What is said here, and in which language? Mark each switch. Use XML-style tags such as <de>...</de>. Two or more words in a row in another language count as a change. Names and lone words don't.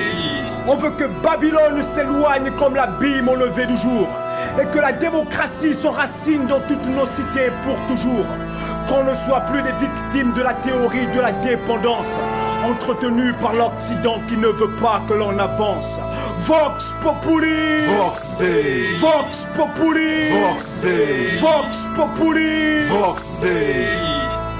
<fr>on veut que Babylone s'éloigne comme l'abîme au lever du jour, et que la démocratie s'enracine dans toutes nos cités pour toujours. Qu'on ne soit plus des victimes de la théorie de la dépendance, entretenue par l'Occident qui ne veut pas que l'on avance.</fr> <la>Vox Populi, Vox Dei. Vox Populi, Vox Dei. Vox Populi. Vox Dei.</la>